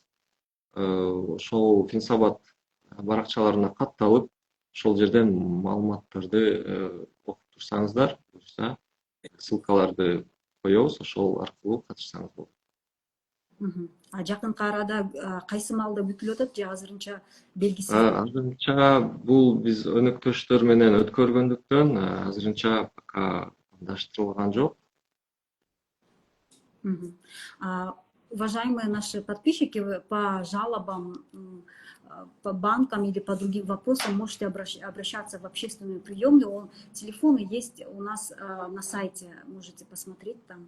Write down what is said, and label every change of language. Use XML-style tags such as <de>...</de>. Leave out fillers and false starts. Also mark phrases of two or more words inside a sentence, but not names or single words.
<ky>Ошол Финсабат баракчаларына катталып, ошол жерден маалыматтарды окуп турсаңыздар, ссылкаларды коебуз, ошол аркылуу катышсаңыз болот. Жакынкы арада кайсы маалда бүтүлүп атат же азырынча белгисиз? Азырынча бул биз өнөктөштөр менен өткөргөндүктөн азырынча пока даштырылган жок.</ky> <ru>Уважаемые наши подписчики, вы по жалобам, по банкам или по другим вопросам можете обращаться в общественную приемную. Телефоны есть у нас на сайте, можете посмотреть там.</ru>